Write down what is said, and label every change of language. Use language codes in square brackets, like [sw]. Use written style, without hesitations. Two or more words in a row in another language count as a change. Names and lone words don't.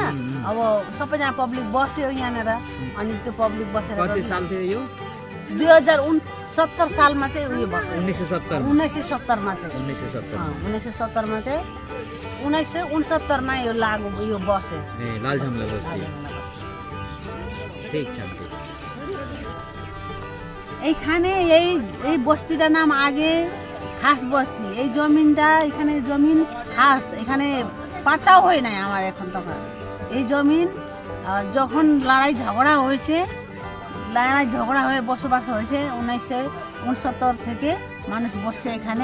[ne] अब सबैजना पब्लिक बस्यो यहाँनिर, अनि त्यो पब्लिक बसेर कति साल थियो यो? 2069 सालमा चाहिँ उयो भएको। 1970 मा चाहिँ 1970 मा चाहिँ 1969 मा यो लागु यो बस्यो लाल झमेला बस्ती। [bn] ঠিক আছে। এইখানে এই বস্তিটার নাম আগে খাস বস্তি। এই জমিনটা এখানে জমিন খাস, এখানে পাট্টাও হয় নাই আমার এখন তখন। এই জমিন যখন লড়াই ঝগড়া হয়েছে হয়ে বসবাস হয়েছে 1969 থেকে মানুষ বসছে এখানে।